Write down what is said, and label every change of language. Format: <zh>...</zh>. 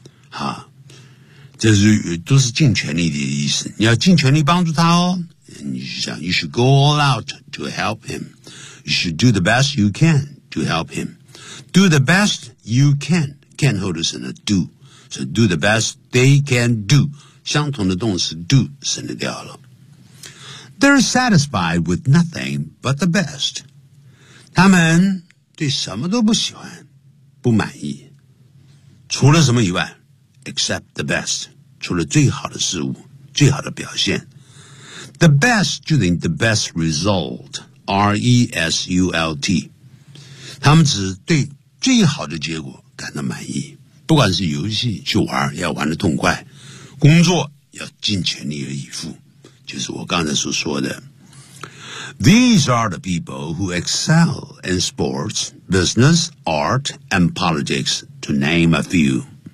<zh>哈，这是都是尽全力的意思。你要尽全力帮助他哦。</zh> <en>And you should, you should go all out to help him. You should do the best you can to help him. Do the best you can. Can</en> <zh>后头省了</zh> <en>do. So do the best they can do.</en> <zh>相同的动词 do 省了掉了。</zh> <en>They're satisfied with nothing but the best.</en> <zh>他们对什么都不喜欢，不满意。除了什么以外 ，</zh> <en>except the best，</en> <zh>除了最好的事物，最好的表现。</zh> <en>The best</en> <zh>就等于</zh> <en>the best result， R-E-S-U-L-T。</en> <zh>他们只对最好的结果感到满意，不管是游戏去玩要玩得痛快，工作要尽全力而以赴。就是我刚才所说的</zh> <en>These are the people who excel in sports, business, art, and politics, to name a few.</en>